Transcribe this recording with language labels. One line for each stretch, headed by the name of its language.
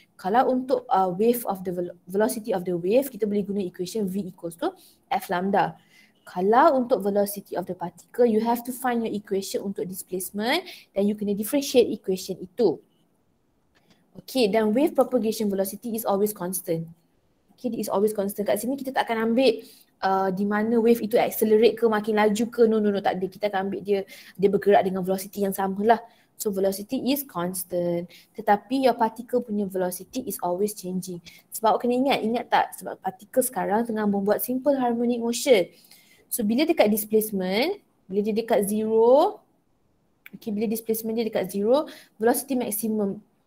Malay: Kalau untuk
English: wave of the velocity of the wave,
Malay: kita boleh guna equation V equals to F lambda. Kalau untuk velocity of the particle,
English: you have to find your equation
Malay: untuk displacement dan you kena differentiate equation itu.
English: Okay, dan wave propagation velocity is always constant. Okay, it is always constant.
Malay: Kat sini kita tak akan ambil di mana wave itu accelerate ke, makin laju ke, no, tak ada. Kita akan ambil dia bergerak dengan velocity yang sama lah.
English: So velocity is constant.
Malay: Tetapi
English: your particle punya velocity is always changing.
Malay: Sebab kena ingat tak? Sebab particle sekarang tengah membuat simple harmonic motion. So bila dekat displacement, bila dia dekat zero, okay, bila displacement dia dekat zero, velocity maximum.